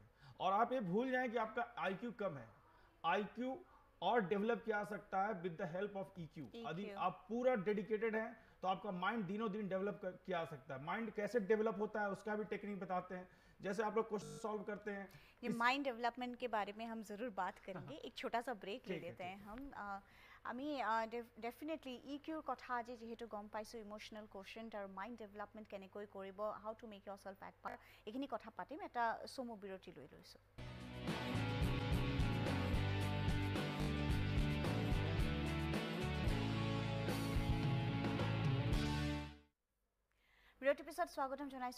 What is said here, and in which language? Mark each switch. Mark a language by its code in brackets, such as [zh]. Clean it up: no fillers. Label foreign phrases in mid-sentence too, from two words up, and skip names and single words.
[hi] और आप ये भूल जाएं कि आपका आईक्यू कम है, आईक्यू और डेवलप किया जा सकता है [en] with the help of EQ. [hi] यदि आप पूरा डेडिकेटेड हैं तो आपका माइंड दिनों दिन डेवलप किया जा सकता है। माइंड कैसे डेवलप होता है उसका भी टेक्निक बताते हैं। जैसे आप लोग क्वेश्चन सॉल्व करते हैं, ये [en] mind development [hi] के बारे में हम ज़रूर बात करेंगे। एक छोटा सा ब्रेक ले लेते हैं हम। [as] আমি ডেফিনেটলি ইকিউৰ কথা আজি যিহেতু গম পাইছোঁ, [en] emotional quotient [as] আৰু [en] mind development [as] কেনেকৈ কৰিব, [en] how to make yourself at par, [as] এইখিনি কথা পাতিম। এটা চমু বিৰতি লৈ লৈছোঁ। বিৰতিৰ পিছত স্বাগতম জনাইছোঁ।